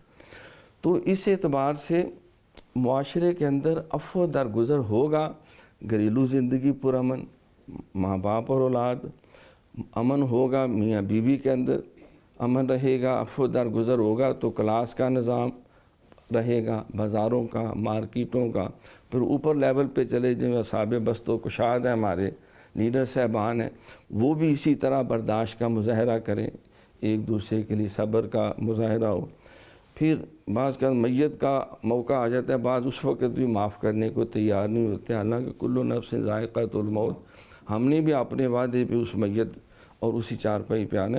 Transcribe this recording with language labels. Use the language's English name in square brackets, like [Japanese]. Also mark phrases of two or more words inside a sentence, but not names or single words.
[Urdu] تو اس اعتبار سے معاشرے کے اندر عفو درگزر ہوگا، گھریلو زندگی پرامن، ماں باپ اور اولاد، امن ہوگا، میاں بیوی کے اندر امن رہے گا، عفو درگزر ہوگا تو کلاس کا نظام رہے گا، بازاروں کا، مارکیٹوں کا۔ پھر اوپر لیول پہ چلے جو اصحاب بست و کشاد ہیں، ہمارے لیڈر صاحبان ہیں، وہ بھی اسی طرح برداشت کا مظاہرہ کریں، ایک دوسرے کے لیے صبر کا مظاہرہ ہو۔ پھر بعض کا میت کا موقع آ جاتا ہے، بعض اس وقت بھی معاف کرنے کو تیار نہیں ہوتے، حالانکہ [Arabic] کل نفس ذائقۃ الموت، [Urdu] ہم نے بھی اپنے وعدے پہ اس میت اور اسی چارپائی پہ آنا ہے۔